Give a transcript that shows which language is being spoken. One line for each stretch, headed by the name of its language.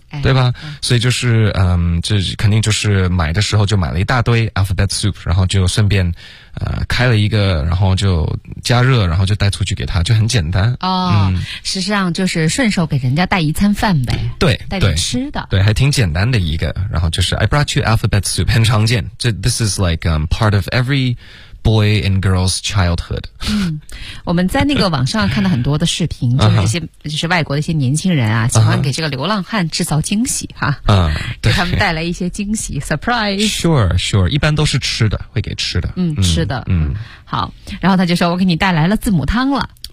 Chinese: 对吧，所以就是这肯定就是买的时候就买了一大堆 alphabet soup， 然后就顺便开了一个，然后就加热，然后就带出去给他，就很简单。哦、实际上就是顺手给人家带一餐饭呗。对，带点吃的。对，还挺简单的一个，然后就是
English: I brought you alphabet soup，
Chinese: 很常见。
English: 这 this is like, part of every,Boy and girl's childhood.
Chinese: 嗯，我们在那个网上看到很多的视频，就是外国的一些年轻人啊，喜欢给这个流浪汉制造惊喜哈，给他们带来一些惊喜 ，surprise.
English: Sure, sure.
Chinese: 一般都是吃的，会给吃的。吃的。好，然后他就说：“我给你带来了字母汤了。”